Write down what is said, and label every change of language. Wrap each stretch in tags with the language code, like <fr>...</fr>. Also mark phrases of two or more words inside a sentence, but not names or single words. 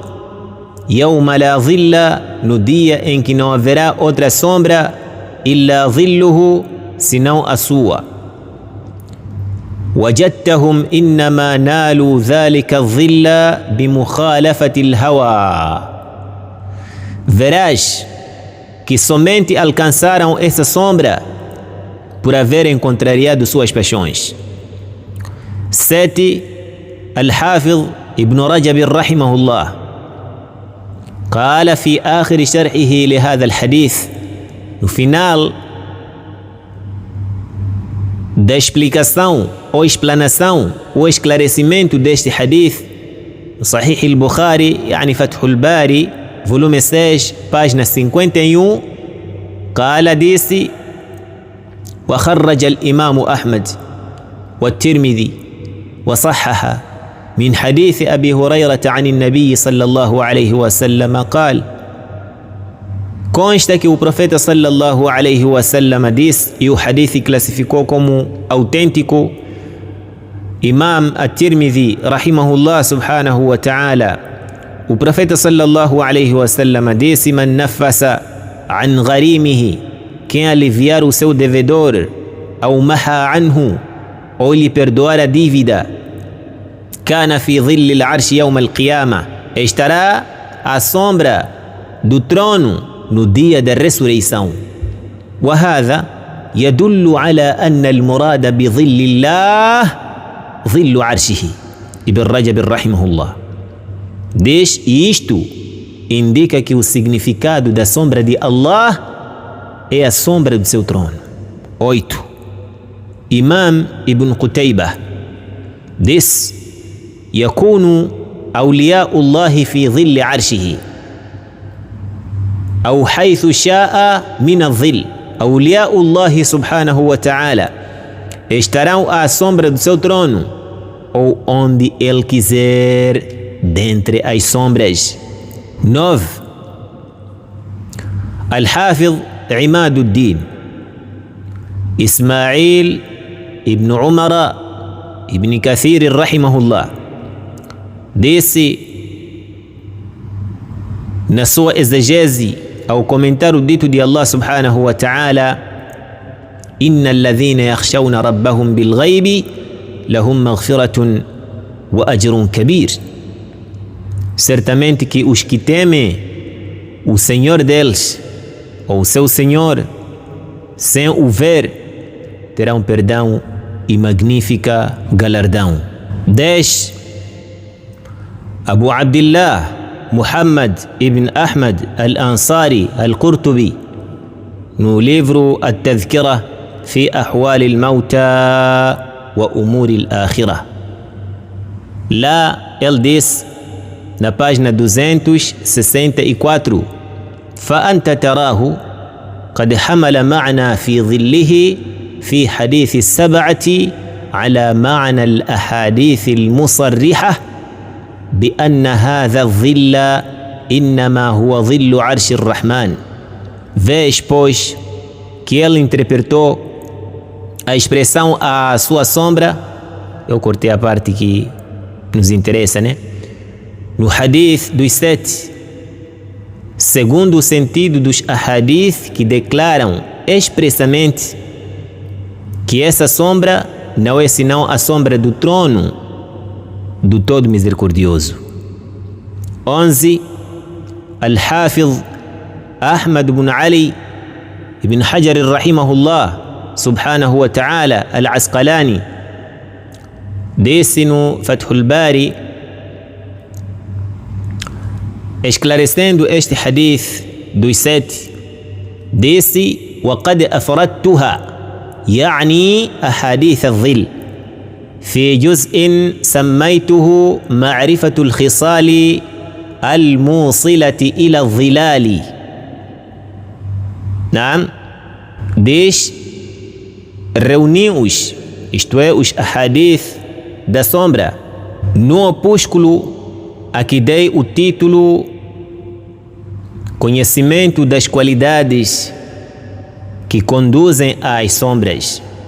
<ar>يوم لا ظل,</ar> <pt>no dia em que não haverá outra sombra,</pt> <ar>إلا ظله,</ar> <pt>senão a sua.</pt> <ar>وجدتهم إنما نالوا ذلك الظل بمخالفة الهوى.</ar> <pt>Verás que somente alcançaram essa sombra por haverem contrariado suas paixões. 7.</pt> <ar>Al-Hafidh Ibn Rajab rahimahullah قال في آخر شرحه لهذا الحديث,</ar> <pt>no final da explicação ou explanação ou esclarecimento deste hadith,</pt> <ar>Sahih al-Bukhari, يعني فتح الباري,</ar> <pt>volume 6, página 51,</pt> <ar>قال disse: وخرج الإمام أحمد والترمذي وصحح من حديث أبي هريرة عن النبي صلى الله عليه وسلم قال.</ar> <pt>Consta que o profeta</pt> <ar>صلى الله عليه وسلم</ar> <pt>disse, e o hadith classificou como autêntico Imam at-Tirmidhi rahimahullah</pt> <ar>سبحانه وتعالى.</ar> <pt>O profeta</pt> <ar>صلى الله عليه وسلم</ar> <pt>disse:</pt> <ar>من نفس عن غريمه,</ar> <pt>quem aliviar o seu devedor, ou</pt> <ar>محا عنه,</ar> <pt>ou lhe perdoar a dívida,</pt> <ar>كان في ظل العرش يوم القيامة,</ar> <pt>estará à sombra do trono no dia da ressurreição.</pt> <ar>وهذا يدل على أن المراد بظل الله ظل عرشه. Ibn Rajab rahimahullah.</ar> <pt>E isto indica que o significado da sombra de Allah é a sombra do seu trono. 8. Imam Ibn Qutaybah disse:</pt> <ar>يكون أولياء الله في ظل عرشه أو حيث شاء من الظل. أولياء الله سبحانه وتعالى</ar> <pt>estarão à sombra do seu trono ou onde ele quiser dentre as sombras. 9. Al-Hafidh Imaduddin Ismail ibn Umar ibn Kathir rahimahullah disse na sua exegese ao comentar o dito de Allah</pt> <ar>سبحانه وتعالى: إن الذين يخشون ربهم بالغيب لهم مغفرة وأجر كبير.</ar> <pt>Certamente que os que temem o Senhor deles, ou o seu Senhor, sem o ver, terão perdão e magnífica galardão. 10. Abu Abdillah Muhammad ibn Ahmad al-Ansari al-Qurtubi, no livro At-Tadhkira fi Ahwal al-Mauta wa Umur al-Akhirah. Lá ele diz, na página 264:</pt> <ar>فأنت تراه قد حمل معنى في ظله في حديث السبعة على معنى الأحاديث المصرحة بأن هذا الظل إنما هو ظل عرش الرحمن.</ar> <pt>Vês, pois, que ele interpretou a expressão a sua sombra. Eu cortei a parte que nos interessa, né? No hadith dos 7, segundo o sentido dos ahadith que declaram expressamente que essa sombra não é senão a sombra do trono do Todo Misericordioso. 11. Al-Hafidh Ahmad ibn Ali ibn Hajar rahimahullah</pt> <ar>سبحانه وتعالى</ar> <pt>al-Asqalani disse no Fathul Bari, esclarecendo este hadith dos 7, disse:</pt> <ar>وقد أفردتها يعني أحاديث الظل في جزء سميته معرفة الخصال الموصلة إلى الظلال. نعم،</ar> <pt>diz: reuni-os, isto é, os ahadith da sombra, no opúsculo a que dei o título Conhecimento das qualidades que conduzem às sombras.</pt>